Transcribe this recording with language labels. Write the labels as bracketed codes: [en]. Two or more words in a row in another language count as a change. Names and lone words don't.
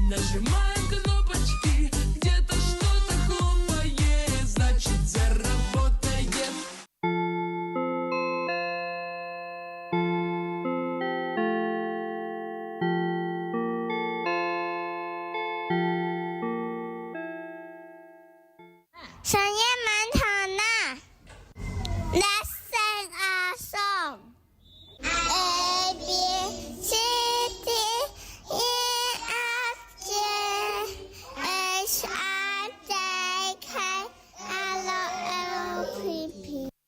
[ru] Нажимаем кнопочки, где-то что-то хлопает, значит заработает. 上夜馒頭啦 [en] ，Let's sing a song. A B C D E F G H I J K L M N O P.